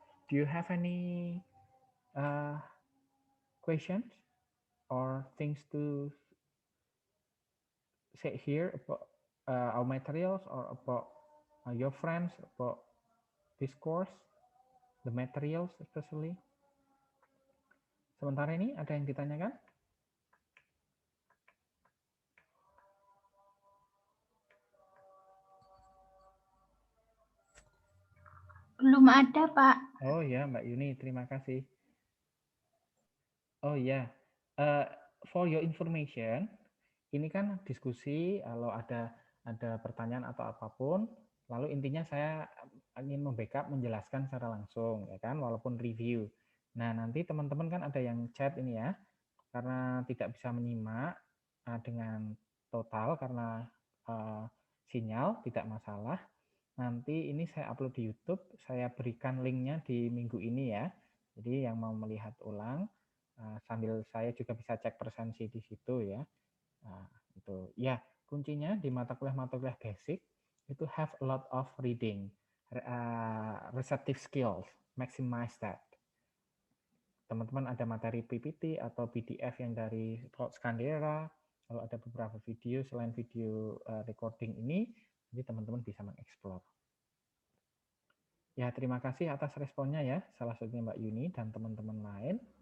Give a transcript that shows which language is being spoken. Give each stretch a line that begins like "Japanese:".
English: Do you have any questions or things to say here about our materials or about your friends, about this course, the materials especially?
Indonesian: Sementara ini ada yang ditanyakan? Belum ada, Pak. Oh ya, Mbak Yuni, terima kasih. Oh ya,
English: for your information,
Indonesian: ini kan diskusi, kalau ada pertanyaan atau apapun, lalu intinya saya ingin membackup, menjelaskan secara langsung, ya kan, walaupun review. Nah, nanti teman-teman kan ada yang chat ini ya, karena tidak bisa menyimak dengan total karena sinyal, tidak masalah. Nanti ini saya upload di YouTube, saya berikan linknya di minggu ini ya. Jadi yang mau melihat ulang, sambil saya juga bisa cek presensi di situ ya. Itu ya, kuncinya di mata kuliah basic itu
English: have a lot of reading, receptive skills, maximize that.
Indonesian: Teman-teman ada materi PPT atau PDF yang dari Scandera, kalau ada beberapa video selain video recording ini, jadi teman-teman bisa mengeksplor. Ya, terima kasih atas responnya ya, salah satunya Mbak Yuni dan teman-teman lain.